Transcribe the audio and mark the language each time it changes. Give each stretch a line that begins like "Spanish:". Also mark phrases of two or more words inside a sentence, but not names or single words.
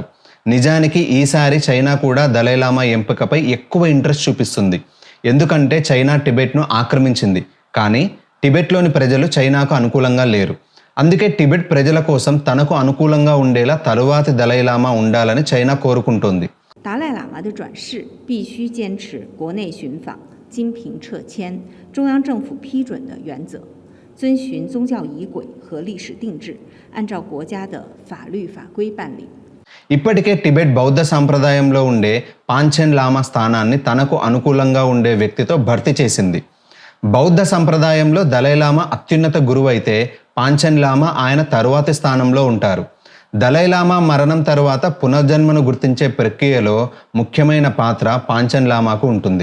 Telugu: నిజానికి ఈసారి చైనా కూడా దలైలామా ఎంపికపై ఎక్కువ ఇంట్రెస్ట్ చూపిస్తుంది. ఎందుకంటే చైనా టిబెట్ను ఆక్రమించింది, కానీ టిబెట్లోని ప్రజలు చైనాకు అనుకూలంగా లేరు. అందుకే టిబెట్ ప్రజల కోసం తనకు అనుకూలంగా ఉండేలా తరువాతి దలైలామా ఉండాలని చైనా కోరుకుంటుంది.
Chinese: 达赖喇嘛的转世必须坚持国内寻访、金瓶撤迁、中央政府批准的原则，遵循宗教仪轨和历史定制，按照国家的法律法规办理。
Telugu: ఇప్పటికే టిబెట్ బౌద్ధ సాంప్రదాయంలో ఉండే పాంచెన్ లామా స్థానాన్ని తనకు అనుకూలంగా ఉండే వ్యక్తితో భర్తీ చేసింది. బౌద్ధ సంప్రదాయంలో దలైలామా అత్యున్నత గురువు అయితే పాంచెన్ లామా ఆయన తరువాతి స్థానంలో ఉంటారు. దలైలామా మరణం తరువాత పునర్జన్మను గుర్తించే ప్రక్రియలో ముఖ్యమైన పాత్ర పాంచెన్ లామాకు ఉంటుంది.